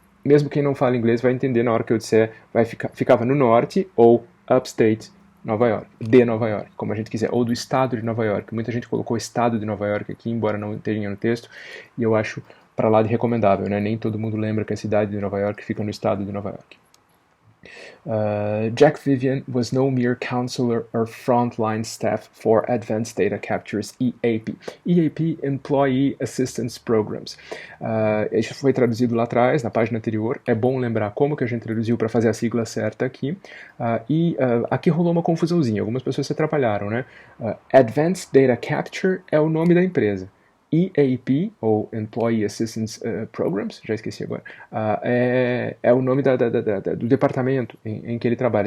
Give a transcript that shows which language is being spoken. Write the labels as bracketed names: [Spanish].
[Portuguese] Mesmo quem não fala inglês vai entender na hora que eu disser ficava no norte ou Upstate Nova York, de Nova York, como a gente quiser, ou do estado de Nova York. Muita gente colocou estado de Nova York aqui, embora não tenha no texto, e eu acho para lá de recomendável, né? Nem todo mundo lembra que a cidade de Nova York fica no estado de Nova York. [English] Jack Vivian was no mere counselor or frontline staff for Advanced Data Capture's EAP. EAP, Employee Assistance Programs. [Portuguese] Isso foi traduzido lá atrás, na página anterior. É bom lembrar como que a gente traduziu para fazer a sigla certa aqui. Aqui rolou uma confusãozinha. Algumas pessoas se atrapalharam, né? Advanced Data Capture é o nome da empresa. EAP, ou Employee Assistance Programs, já esqueci agora, é o nome do departamento em que ele trabalha.